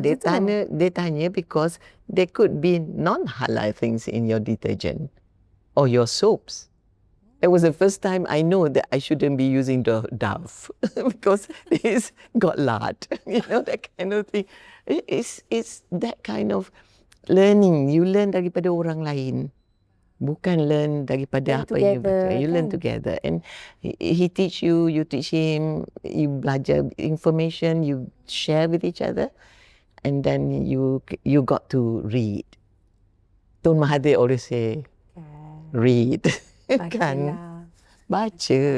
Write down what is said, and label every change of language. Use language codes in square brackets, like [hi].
[ms] dia tanya [en] because there could be non-halal things in your detergent or your soaps. It was the first time I know that I shouldn't be using the Dove because it's got lard, you know, that kind of thing. It's that kind of learning. You learn [ms] daripada orang lain. Bukan learn daripada apa yang you baca. [en] You learn together. And he teach you, you teach him, you belajar information, you share with each other. And then you got to read. Tun Mahathir always say, read. [ms] Kan? Baca.